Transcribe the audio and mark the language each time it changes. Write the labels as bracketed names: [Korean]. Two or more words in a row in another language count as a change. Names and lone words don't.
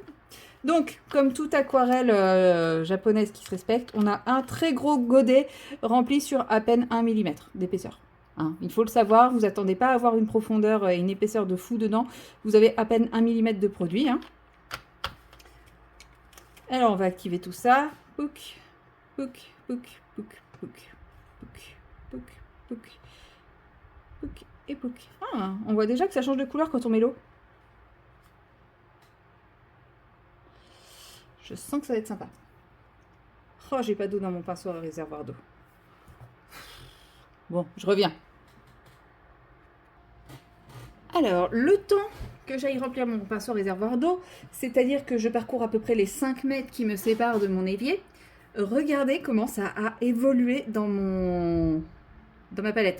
[French] Donc, comme toute aquarelle japonaise qui se respecte, on a un très gros godet rempli sur à peine 1 mm d'épaisseur. Hein, il faut le savoir, vous attendez pas à avoir une profondeur et une épaisseur de fou dedans. Vous avez à peine 1 mm de produit. Hein. Alors, on va activer tout ça. Pouc, pouc, pouc, pouc, pouc, pouc, pouc, pouc, pouc et pouc. Ah, on voit déjà que ça change de couleur quand on met l'eau. Je sens que ça va être sympa. Oh, j'ai pas d'eau dans mon pinceau à réservoir d'eau. Bon, je reviens. Alors, le temps que j'aille remplir mon pinceau réservoir d'eau, c'est-à-dire que je parcours à peu près les 5 mètres qui me séparent de mon évier, regardez comment ça a évolué dans ma palette.